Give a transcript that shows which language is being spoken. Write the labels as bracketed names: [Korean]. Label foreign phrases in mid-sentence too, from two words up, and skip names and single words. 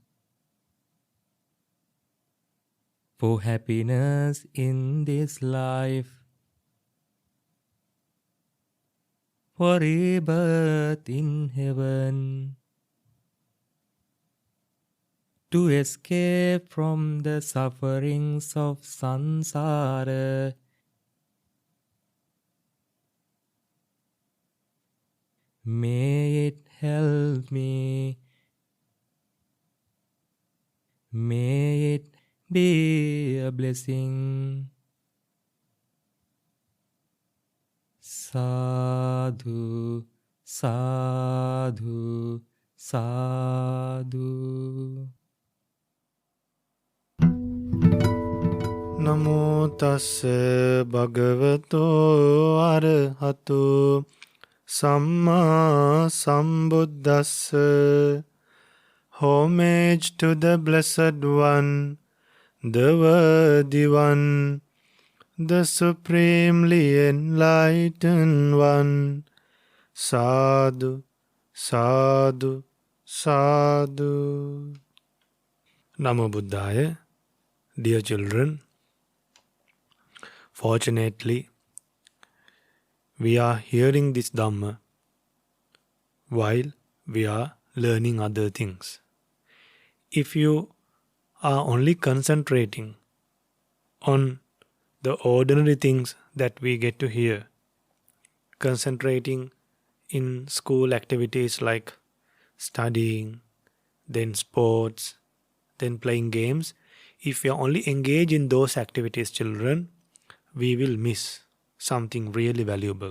[English] for happiness in this life, for rebirth in heaven, to escape from the sufferings of samsara. May it help me. May it be a blessing. [Pali] Sadhu, sadhu, sadhu. Namo tassa bhagavato arahato samma sambuddhassa. [English] Homage to the Blessed One, the Worthy One, the Supremely Enlightened One. [Pali] Sadhu, sadhu, sadhu. Namo Buddhaya. [English] Dear children, fortunately, we are hearing this Dhamma while we are learning other things. If you are only concentrating on the ordinary things that we get to hear, concentrating in school activities like studying, then sports, then playing games, if we are only engaged in those activities, children, we will miss something really valuable.